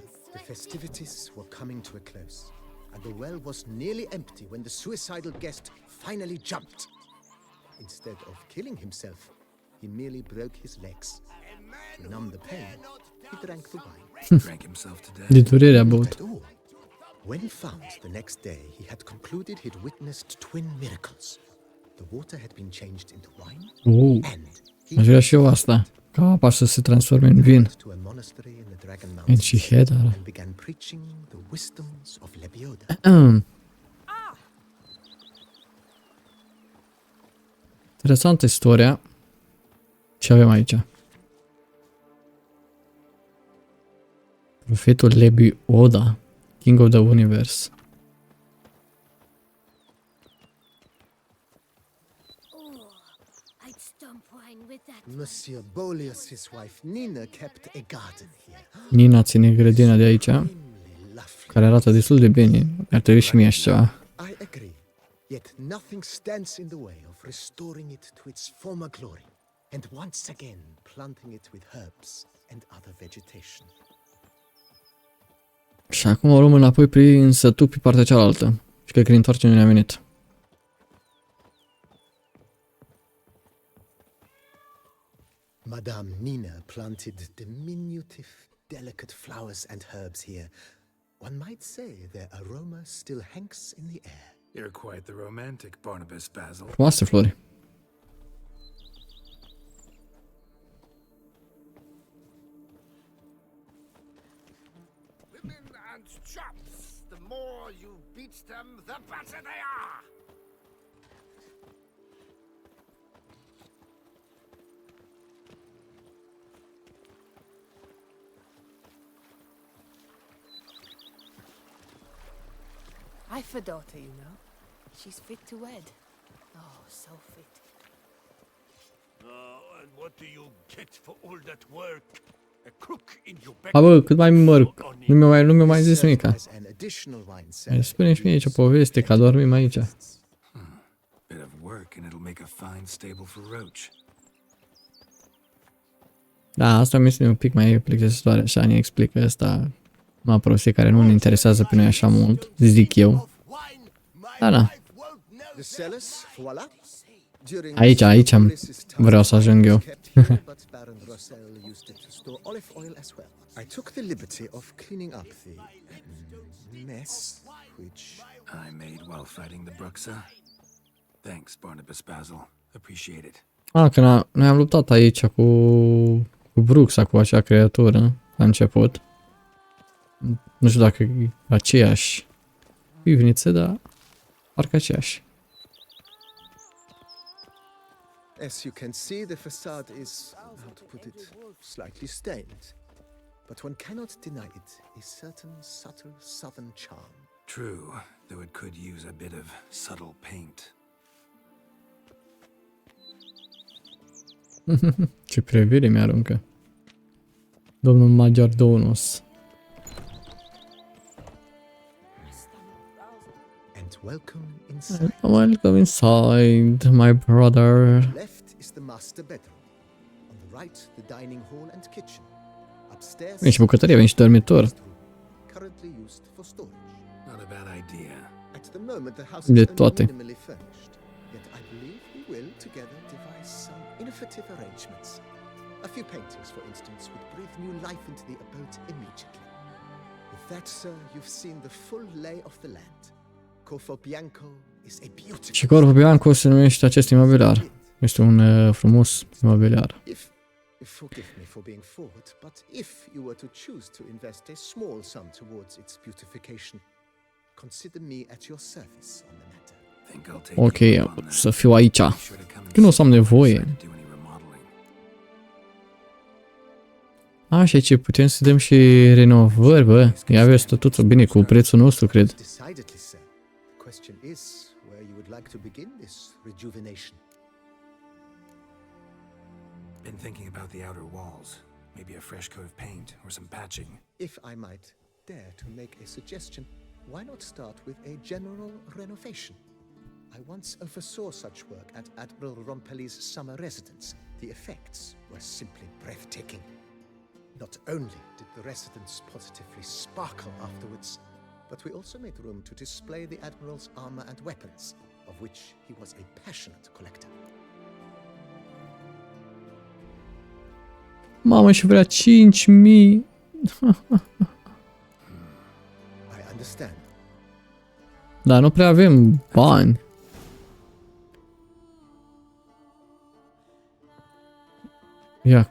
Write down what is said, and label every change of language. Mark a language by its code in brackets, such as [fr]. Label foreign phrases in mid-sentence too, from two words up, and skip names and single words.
[en] The festivities were coming to a close, and the well was nearly empty when the suicidal guest finally jumped. Instead of killing himself, he merely broke his legs. To numb the pain, he drank the wine. Drank himself to death. [ro] De durere a băut. [en] At all. When found the next day, he had concluded he'd witnessed twin miracles. The water had been changed into wine, and [ro] Aș vrea și eu asta. Ca apa să se transforme în vin. [en] to a monastery in the Dragon And Mountains she had and began preaching the wisdoms of Lebioda. [ro] Interesantă istoria. Ce avem aici? Profetul Lebioda, [en] King of the Universe. Monsieur Bolius' wife Nina kept a garden here. [ro] Nina ține grădina de aici, [en] Lovely. [ro] care arată destul de bine. Ar trebui și mie așa ceva. [en] I agree. Yet nothing stands in the way of restoring it to its former glory, and once again planting it with herbs and other vegetation. [ro] Și acum o luăm înapoi prin sătuc pe partea cealaltă. Și cred că ne întoarcem unde am venit. [en] Madame Nina planted diminutive, delicate flowers and herbs here. One might say their aroma still hangs in the air. You're quite the romantic, Barnabas Basil. [ro] Frumoase flori. [en] Women and chops. The more you beat them, the better they are. I've a daughter, you know. She's fit to wed. Oh, so fit. And what do you get for all that work? A crook in your back. A, [ro] bă, cât mai mărc. Nu mi-a mai zis nimica. [en] As an additional wine cellar. [ro] Spune și mie aici o poveste, că adormim aici. [en] Bit of work and it'll make a fine stable for Roach. [ro] Da, asta mi este un pic mai plictisitoare, așa ne explică ăsta. Mă prostie care nu ne interesează pe noi așa mult, zic eu. Da, da. [en] The cellars, voila. During [ro] Aici, aici am- [en] Bolis's time, [ro] vreau să ajung eu. [en] kept here, but Baron Rossel used it to store olive oil as well. I took the liberty of cleaning up the mess, which I made while fighting the Bruxa. Thanks, Barnabas Basil. Appreciate it. [ro] Că noi am luptat aici cu Bruxa, cu acea creatură, la început. Nu știu dacă e aceeași pivniță, dar parcă aceeași. [en] As you can see, the facade is, how to put it, slightly stained. But one cannot deny it a certain subtle southern charm. True, though it could use a bit of subtle paint. [ro] Ce privire mi-aruncă. Domnul Maggior Donos. [en] And welcome inside. Welcome inside, my brother. Left is the master bedroom. On the right, the dining hall and kitchen. Upstairs, [ro] Vine și bucătărie, vine și dormitor. [en] currently used for storage. Not a bad idea. At the moment, the house [ro] De [en] is only [ro] toate. [en] minimally furnished. Yet I believe we will together devise some innovative arrangements. A few paintings, for instance, would breathe new life into the abode immediately. With that, sir, you've seen the full lay of the land. Corpo Bianco is a beautiful. [ro] Și Corpo Bianco se numește acest imobiliar. Este un frumos imobiliar. [en] If forgive me for being forward, but if you were to choose to invest a small sum towards its beautification, consider me at your service on the matter. Think I'll take [ro] Ok, [en] you up on that. [ro] să fiu aici. [en] Be sure to come and [ro] Când o să am [en] see me if I [ro] nevoie. [en] decide to do any remodeling. [ro] Așa, ce putem să dăm și renovări, bă. Ia vezi totul bine cu prețul nostru, cred. [en] Decidedly, sir. The question is where you would like to begin this rejuvenation. Been thinking about the outer walls. Maybe a fresh coat of paint or some patching. If I might dare to make a suggestion, why not start with a general renovation? I once oversaw such work at Admiral Rompelli's summer residence. The effects were simply breathtaking. Not only did the residence positively sparkle afterwards, but we also made room to display the Admiral's armor and weapons, of which he was a passionate collector. [ro] Mamă, și vrea 5.000. [en] I understand. [ro] Dar nu prea avem bani. Ia.